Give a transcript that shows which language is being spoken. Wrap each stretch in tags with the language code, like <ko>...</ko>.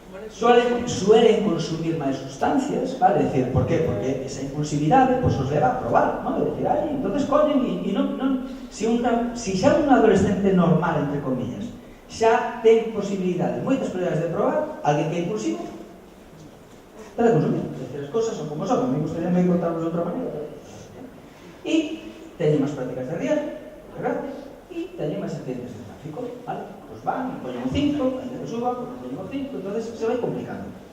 <gl>Suelen consumir máis sustancias, vale?</gl> <es>Es decir, por qué?</es> <gl>Porque esa impulsividade pues, os leva a probar, ¿no? Es decir, entonces collen e non... Si xa un adolescente normal, entre comillas, xa ten posibilidades, moitas probabilidades de probar, alguén que é impulsivo, está de consumir. Es decir, as cosas son como son, a mí gustaría me contarlos de outra maneira. E teñen máis prácticas de riesgo,</gl> <es>¿verdad?</es> <gl>E teñen máis accidentes de tráfico, ¿vale?</gl> <es>Pues van, ponen un 5, hay que suba, pues ponen un 5, entonces se va complicando.</es>